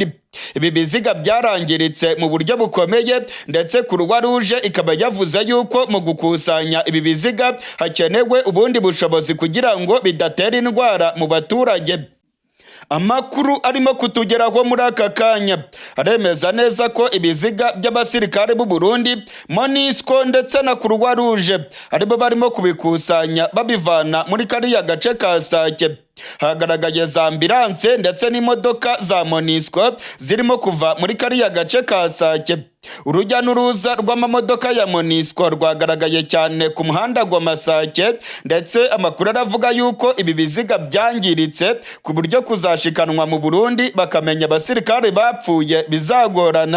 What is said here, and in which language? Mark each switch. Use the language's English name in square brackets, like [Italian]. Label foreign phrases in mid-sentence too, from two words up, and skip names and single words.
[Kinyarwanda] Ibi biziga byarangiritse mu buryo bukomeye ndetse Croix Rouge ikaba yavuze yuko mu gukusanya ibi biziga hakenewe ubundi bushobozi kugira ngo bidatera indwara mu baturage. Amakuru arimo kutugeraho muri aka kanya aremeza neza ko ibiziga by'abasirikare b'u Burundi, MONUSCO ndetse na Croix Rouge aribo barimo kubikusanya babivana muri kariya gace ka Sake. hagaragaye za ambulance ndetse n'imodoka za MONUSCO zirimo kuva muri kariya gace ka Sake. Urujya n'uruza rw'amamodoka ya MONUSCO rwagaragaye cyane ku muhanda wa Sake, ndetse amakuru aravuga yuko ibi biziga byangiritse ku buryo kuzashikanwa mu Burundi bakamenya abasirikare bapfuye bizagorana.